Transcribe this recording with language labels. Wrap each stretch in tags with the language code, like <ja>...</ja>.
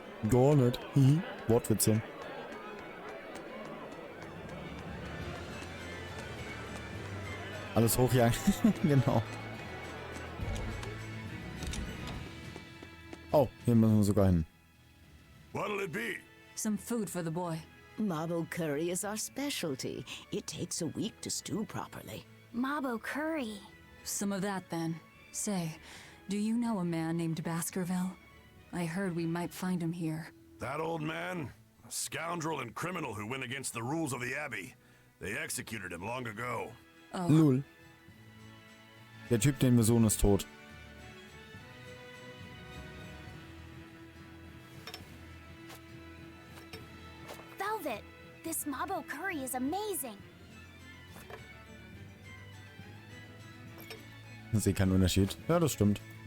<de>Gar nicht. Wortwitze. Alles hochjagen. Genau. Oh, hier müssen wir sogar hin.</de> <en>What'll it be? Some food for the boy. Mabo curry is our specialty. It takes a week to stew properly. Mabo curry. Some of that, then. Say, do you know a man named Baskerville? I heard we might find him here. That old man? A scoundrel and criminal who went against the rules of the Abbey. They executed him long ago. Oh. Lul.</en> <de>Der Typ, den wir suchen, ist tot. Velvet, this Mabo curry is amazing. Ich sehe keinen Unterschied. Ja, das stimmt.</de>